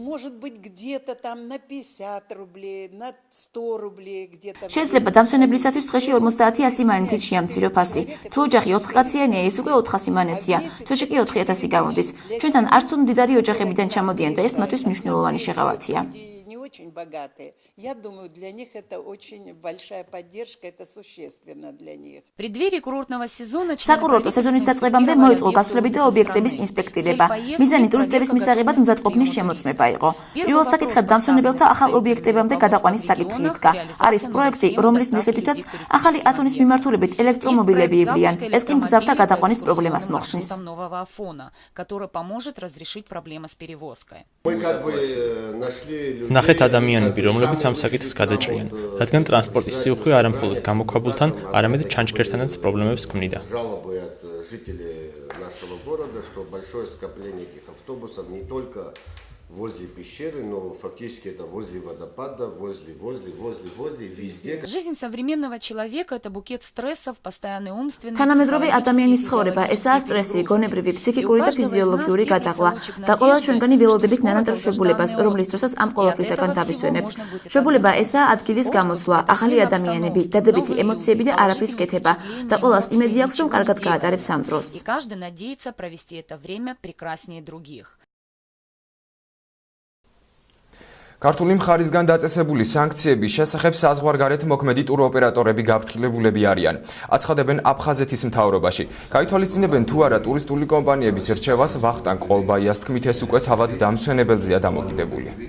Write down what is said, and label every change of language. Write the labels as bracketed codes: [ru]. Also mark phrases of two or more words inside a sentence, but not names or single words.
[ka] შეიძლება დამსვენებლისათვის დღეში 50-100 მანეთით შეამცირო ფასი. თუ ოჯახი 4 კაციანია, ეს უკვე 400 მანეთია. თვეში კი 4000 გამოდის. ჩვენთან არც თუ მდიდარი ოჯახებიდან ჩამოდიან და ეს მათთვის მნიშვნელოვანი შეღავათია. [ru] очень богатые. Я думаю, для них это очень большая поддержка, это существенно для них. В преддверии курортного сезона [ka] საკურორტო სეზონის დაწყებამდე მოეწყო გასვლებითი ობიექტების ინსპექტირება. მიზანი ტურისტების მისაღებად მზადყოფნის შემოწმება იყო. პირველ საკითხად დამსვენებელთა ახალ ობიექტებამდე გადაყვანის საკითხი იდგა. არის პროექტი, რომლის მიხედვითაც ახალი ათონის მიმართულებით ელექტრომობილები ივლიან. ეს კი მგზავრთა გადაყვანის პრობლემას მოხსნის. [ru] который поможет разрешить проблемы с перевозкой. [ka] ნახეთ ადამიანები, რომლებიც ამ საკითხს გადაჭრიან, რადგან ტრანსპორტის სიუხვე არა მხოლოდ გამოქვაბულთან, არამედ ჩანჩქერთანაც პრობლემებს ქმნიდა. [ru] возле пещеры, но фактически это возле водопада, возле везде. Жизнь современного человека это букет стрессов, постоянный умственный. [ka] თანამედროვე ადამიანის ცხოვრება ესაა სტრესი, გონებრივი, ფსიქიკური და ფიზიოლოგიური გადაღლა და ყველა ჩვენგანი ველოდებით ნანატრ შებულებას, რომლის დროსაც ამ ყველაფრისაგან დავისვენებთ. შებულება ესაა ადგილის გამოსვლა, ახალი ადამიანები, დადებითი ემოციები და არაფრის კეთება და ყველას იმედი აქვს, რომ კარგად გაატარებს ამ დროს. [ru] И каждый надеется провести это время прекраснее других. [ka] ქართული მხარისგან დაწესებული სანქციების შესახებ საზღვარგარეთ მოქმედი ტუროპერატორები გაფრთხილებულები არიან. აცხადებენ აფხაზეთის მთავრობაში. გაითვალისწინებენ თუ არა ტურისტული კომპანიების რჩევას ვახტანგ ყოლბაიას თქმით ეს უკვე თავად დამსვენებელზეა დამოკიდებული.